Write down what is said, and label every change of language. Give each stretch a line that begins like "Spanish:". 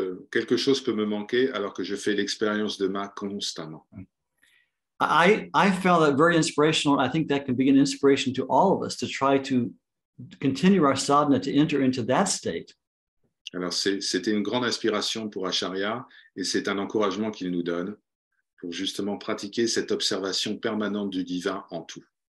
French: Quelque chose peut me manquer alors que je fais l'expérience de Ma constamment.
English: I found that very inspirational. I think that can be an inspiration to all of us to try to continue our sadhana to enter into that state.
French: Alors c'était une grande inspiration pour Acharya et c'est un encouragement qu'il nous donne pour justement pratiquer cette observation permanente du divin en tout.